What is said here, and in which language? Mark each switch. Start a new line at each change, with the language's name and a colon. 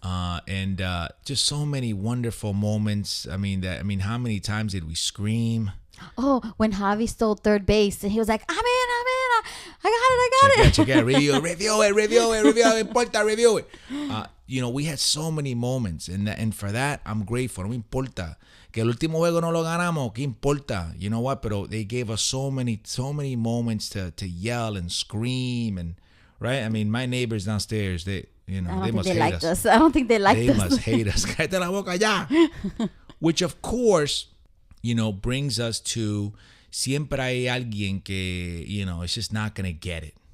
English: And just so many wonderful moments. How many times did we scream? Oh, when Javi stole third base and he was like, I'm in. I got it. Check it, review it, importa, review it. We had so many moments, and for that, I'm grateful.
Spanish: No me importa. Que el último juego no lo ganamos, ¿qué importa?
English: You know what? But they gave us so many moments to yell and scream, and right? My neighbors downstairs, they must hate us. I don't think they liked us. They must hate us.
Spanish: Cállate la boca ya.
English: Which of course, brings us to
Spanish: siempre hay alguien que,
English: is just not going to get it.